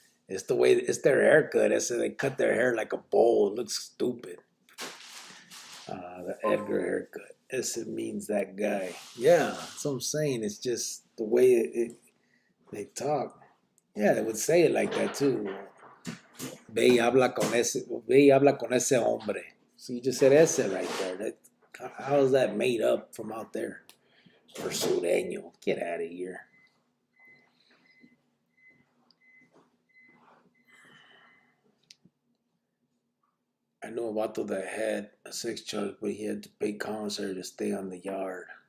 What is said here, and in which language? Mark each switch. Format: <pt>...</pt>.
<en>It's their haircut. They cut their hair like a bowl. It looks stupid. The Edgar haircut. It means that guy. Yeah, that's what I'm saying. It's just the way they talk. Yeah, they would say it like that too.</en> <es>Ve y habla con ese hombre.</es> <en>So you just said ese right there. How is that made up from out there? For Sureño. Get out of here. I know a vato that had a sex charge, but he had to pay commissary to stay on the yard.</en>